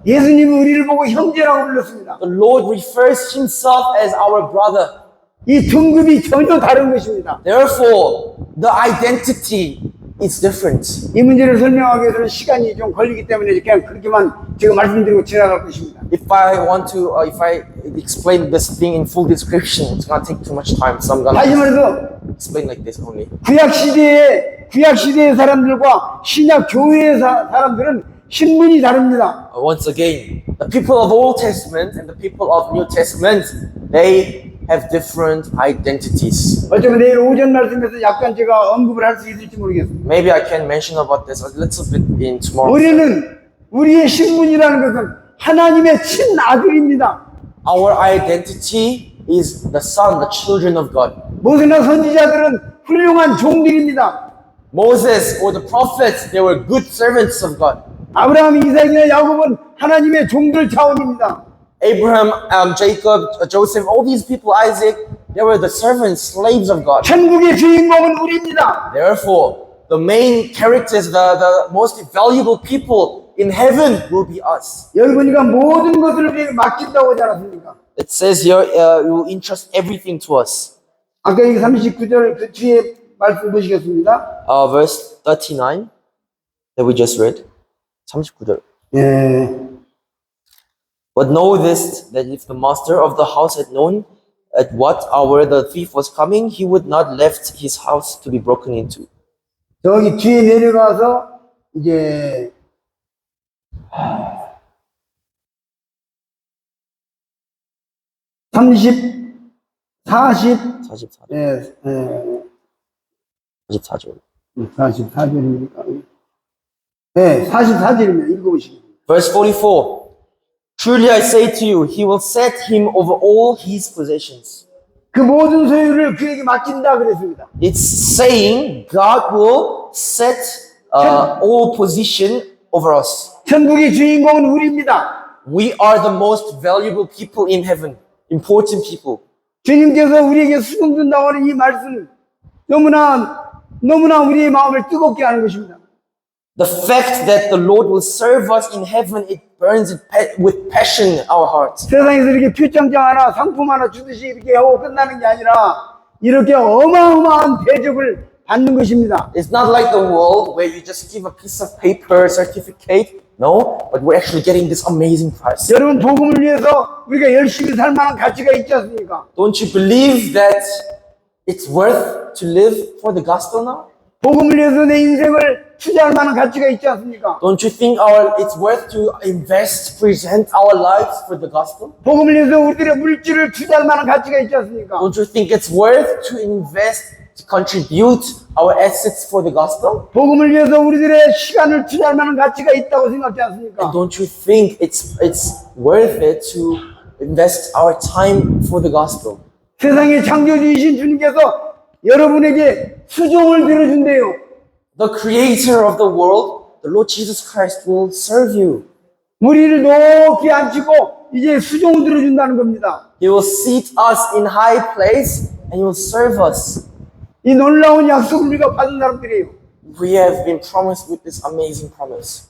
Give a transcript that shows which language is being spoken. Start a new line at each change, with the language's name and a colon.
Korean: 예수님이 우리를 보고 형제라고 불렀습니다.
English: The Lord refers himself as our brother.
Korean: 이 등급이 전혀 다른 것입니다.
English: Therefore, the identity is different.
Korean: 이 문제를 설명하기 위해서는 시간이 좀 걸리기 때문에 그냥 그렇게만 제가 말씀드리고 지나갈 것입니다.
English: If I explain this thing in full description, it's gonna take too much time. So I'm
Korean: 다시
English: gonna
Korean: 말해서
English: explain like this only.
Korean: 구약 시대의 사람들과 신약 교회의 사람들은 신분이 다릅니다.
English: Once again, the people of Old Testament and the people of New Testament, they have different identities.
Korean: 어쩌면 내일 오전 말씀에서 약간 제가 언급을 할 수 있을지 모르겠습니다.
English: Maybe I can mention about this a little bit in tomorrow.
Korean: 우리의 신분이라는 것은 하나님의 친아들입니다.
English: Our identity is the son, the children of God.
Korean: 모세나 선지자들은 훌륭한 종들입니다.
English: Moses or the prophets, they were good servants of God.
Korean: 아브라함, 이삭이나 야곱은 하나님의 종들 차원입니다.
English: Abraham, Jacob, Joseph, all these people, Isaac, they were the servants, slaves of God.
Korean: 천국의 주인공은 우리입니다.
English: Therefore, the main characters, the most valuable people in heaven will be us.
Korean: 여기 보니까 모든 것을 우리에게 맡긴다고 하지 않았습니까?
English: It says here, you will entrust everything to us.
Korean: 아까 여기 39절 그 뒤에 말씀 보시겠습니다.
English: Verse 39 that we just read.
Korean: 39절. 예.
English: But know this, that if the master of the house had known at what hour the thief was coming, he would not left his house to be broken into.
Korean: 저기 뒤에 내려가서 이제 30, 40, 44절. 예, 44절. 44절입니까? 네, 44절입니다. 읽어보시죠.
English: Verse 44. Truly I say to you, he will set him over all his possessions.
Korean: 그 모든 소유를 그에게 맡긴다 그랬습니다.
English: It's saying God will set all position over us.
Korean: 천국의 주인공은 우리입니다.
English: We are the most valuable people in heaven, important people.
Korean: 주님께서 우리에게 수금 준다고 하는 이 말씀 너무나 우리의 마음을 뜨겁게 하는 것입니다.
English: The fact that the Lord will serve us in heaven, it burns with passion in our hearts.
Korean: 세상에서 이렇게 표창장 하나, 상품 하나 주듯이 이렇게 하고 끝나는 게 아니라 이렇게 어마어마한 대접을 받는 것입니다.
English: It's not like the world where you just give a piece of paper, certificate. No, but we're actually getting this amazing prize.
Korean: 여러분 복음을 위해서 우리가 열심히 살 만한 가치가 있지 않습니까?
English: Don't you believe that it's worth to live for the gospel now?
Korean: 복음을 위해서 내 인생을 투자할 만한 가치가 있지 않습니까?
English: Don't you think it's worth to invest, present our lives for the gospel?
Korean: 복음을 위해서 우리들의 물질을 투자할 만한 가치가 있지 않습니까?
English: Don't you think it's worth to invest, to contribute our assets for the gospel?
Korean: 복음을 위해서 우리들의 시간을 투자할 만한 가치가 있다고 생각지 않습니까?
English: And don't you think it's worth it to invest our time for the gospel?
Korean: 세상의 창조주이신 주님께서 여러분에게 수종을 들어준대요.
English: The creator of the world, the Lord Jesus Christ will serve you.
Korean: 우리를 높이 앉히고 이제 수종을 들어준다는 겁니다.
English: He will seat us in high place and He will serve us.
Korean: 이 놀라운 약속을 우리가 받은 사람들이에요.
English: We have been promised with this amazing promise.